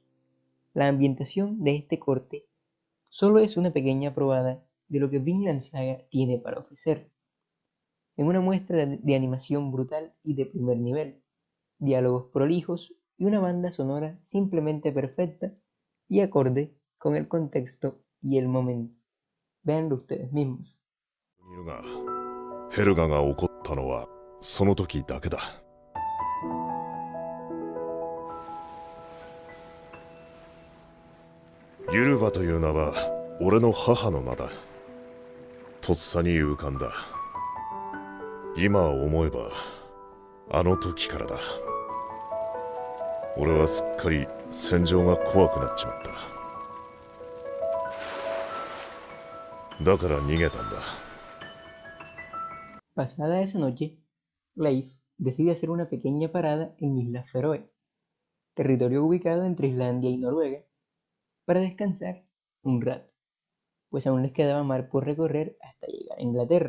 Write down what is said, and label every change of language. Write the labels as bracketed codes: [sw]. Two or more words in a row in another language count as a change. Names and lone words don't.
[es] La ambientación de este corte solo es una pequeña probada de lo que Vinland Saga tiene para ofrecer, en una muestra de animación brutal y de primer nivel, diálogos prolijos y una banda sonora simplemente perfecta y acorde con el contexto y el momento. Véanlo ustedes mismos. [ja] ヘルガが起こったのはその時だけだ。ユルバという名は俺の母の名だ。とっさに浮かんだ。今思えばあの時からだ。俺はすっかり戦場が怖くなっちまった。だから逃げたんだ。 [es] Pasada esa noche, Leif decide hacer una pequeña parada en Islas Feroe, territorio ubicado entre Islandia y Noruega, para descansar un rato, pues aún les quedaba mar por recorrer hasta llegar a Inglaterra.